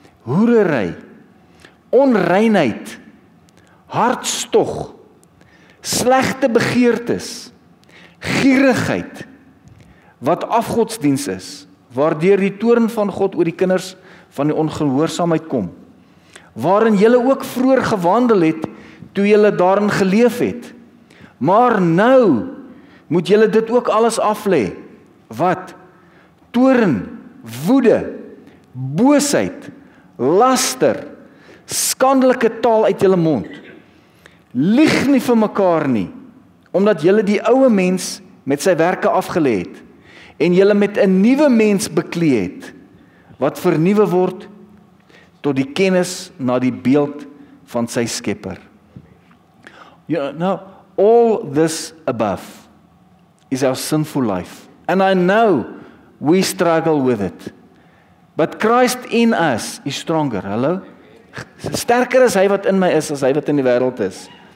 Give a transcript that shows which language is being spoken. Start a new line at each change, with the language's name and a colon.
Afrikaans: Hoerery, onreinheid, hartstog, slegte begeertes, gierigheid, wat afgodsdiens is, waardeur die toorn van God oor die kinders van die ongehoorsaamheid kom, waarin julle ook vroeër gewandel het, toe julle daarin geleef het. Maar nou moet julle dit ook alles aflê. Wat? Toorn, woede, boosheid, laster, skandelike taal uit julle mond. Lieg nie vir mekaar nie, omdat julle die ou mens met sy werke afgelê het, en julle met 'n nuwe mens beklee het, wat vernuwe word tot die kennis na die beeld van sy Skepper.
English: Now, all this above is our sinful life. And I know we struggle with it. But Christ in us is stronger. Hallo?
Afrikaans: Sterker is hy wat in my is, as hy wat in die wêreld is.